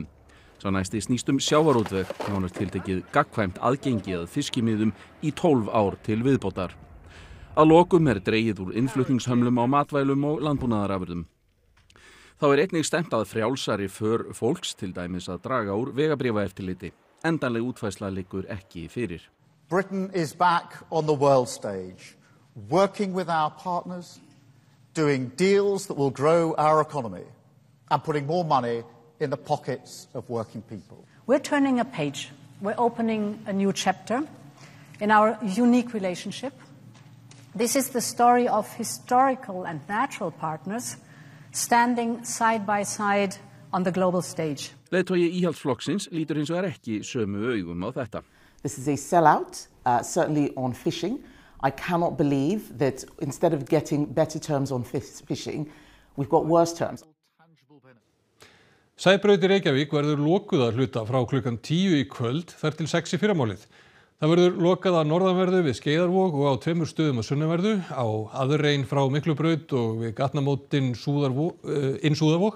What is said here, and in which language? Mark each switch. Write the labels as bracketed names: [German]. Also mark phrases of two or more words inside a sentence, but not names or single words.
[Icelandic] Sá næsti snýst sjávarútveg, nánar tiltekið gagnkvæmt aðgengi að fiskimiðum í 12 ár til viðbótar. Að lokum dregið úr innflutningshömlum á matvælum og landbúnaðarafurðum. Þá einnig stefnt að frjálsari för fólks, til dæmis að draga úr vegabréfaeftirliti. Endanleg útfærsla liggur ekki fyrir. [English] Britain is back on the world stage, working with our partners, doing deals that will grow our economy and putting more money in the pockets of working people. We're turning a page. We're opening a new chapter in our unique relationship. This is the story of historical and natural partners standing side by side on the global stage. [Icelandic] Leiðtogi íhaldsflokksins lítur hins vegar ekki sömu augum á þetta. [English] This is a sellout, certainly on fishing. I cannot believe that instead of getting better terms on fishing, we've got worse terms. [Icelandic] Sæbraut í Reykjavík verður lokuð að hluta frá klukkan 10 í kvöld þar til 6 í fyrramálið. Það verður lokað að norðanverðu við Skeiðarvog og á 2 stöðum að sunnanverðu, á aðrein frá Miklubraut og við gatnamótin inn Súðarvog.